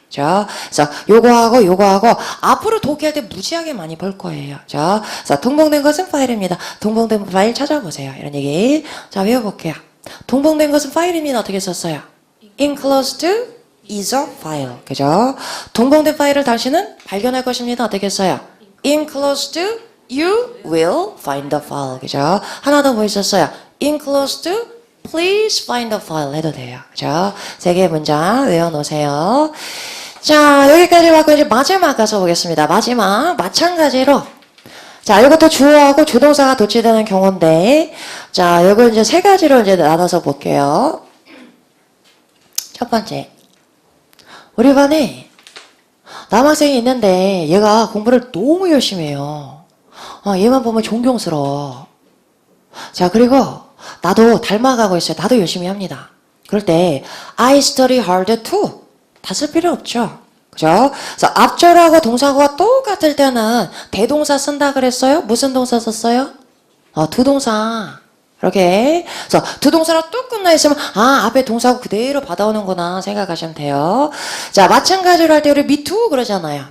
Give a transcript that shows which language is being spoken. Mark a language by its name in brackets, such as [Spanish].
[Korean] 자, 그래서 요거하고 앞으로 독해할 때 무지하게 많이 볼 거예요. 자, 그래서 동봉된 것은 파일입니다. 동봉된 파일 찾아보세요. 이런 얘기. 자, 외워볼게요. 동봉된 것은 파일입니다. 어떻게 썼어요? [English] enclosed is a file. [Korean] 그죠? 동봉된 파일을 당신은 발견할 것입니다. 어떻게 써요? [English] enclosed you will find the file. [Korean] 그죠? 하나 더 뭐 있었어요? [English] enclosed please find the file [Korean] 해도 돼요. 그죠? 세 개의 문장 외워놓으세요. 자, 여기까지 왔고 이제 마지막 가서 보겠습니다. 마지막 마찬가지로 자, 이것도 주어하고 조동사가 도치되는 경우인데 자, 이거 이제 세 가지로 이제 나눠서 볼게요. 첫 번째, 우리 반에 남학생이 있는데 얘가 공부를 너무 열심히 해요. 얘만 보면 존경스러워. 자, 그리고 나도 닮아가고 있어요. 나도 열심히 합니다. 그럴 때 [English] I study hard too. [Korean] 다 쓸 필요 없죠. 그죠? 그래서 앞절하고 동사가 똑같을 때는 대동사 쓴다 그랬어요? 무슨 동사 썼어요? 두 동사. 이렇게. 그래서 두 동사로 뚝 끝나 있으면, 앞에 동사고 그대로 받아오는구나 생각하시면 돼요. 자, 마찬가지로 할 때 우리 [English] me too [Korean] 그러잖아요.